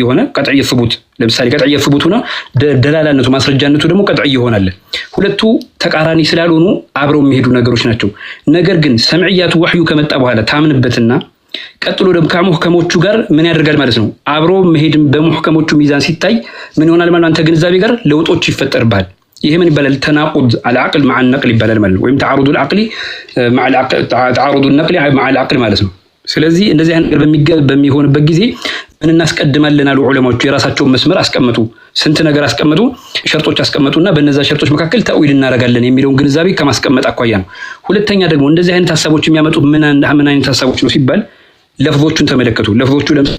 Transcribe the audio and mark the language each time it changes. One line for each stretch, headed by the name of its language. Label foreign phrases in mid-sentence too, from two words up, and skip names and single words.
Amharic: የሆነ
Arabic: قطعي الثبوت
Amharic: ለምሳሌ
Arabic: قطعي الثبوت
Amharic: ሆነ ደላላነቱ ማስረጃነቱ ደግሞ ቀጥዒ ይሆናል። ሁለቱ ተቃራኒ ስላልሆኑ አብረው የሚሄዱ ነገሮች ናቸው። ነገር ግን ሰምዕያቱ ወህዩ ከመጣ በኋላ ታምንበትና ቀጥሎ ደግሞ ከሙህከሞቹ ጋር ምን ያደርጋል ማለት ነው አብሮ መሄድም በሙህከሞቹ ሚዛን ሲታይ ምን ይሆናል ማለት አንተ ግንዛቤ ጋር ለውጦች ይፈጠርባል። ይሄ ምን ይባላል ተናቁድ
Arabic: العقل مع النقل
Amharic: ይባላል ማለት ነው። ወይም
Arabic: تعارض العقل مع العقل تعارض النقل مع العقل
Amharic: ማለት ነው። ስለዚህ እንደዚህ አይነት ነገር በሚሆንበት ጊዜ ምን እናስቀድማለን አሉ ዑለማዎቹ የራሳቸውን መስመር አስቀመጡ። ስንት ነገር አስቀመጡ፣ ሸርጦች አስቀመጡና በእነዛ ሸርጦች መካከል ተእዊል እናደርጋለን የሚለውን ግንዛቤ ከማስቀመጥ አኳያ ነው። ሁለተኛ ደግሞ እንደዚህ አይነት ሐሳቦች የሚያመጡ ምን አይነት ሐሳቦች ነው ሲባል ለፍዞቹን ተመለከቱ። ለፍዞቹ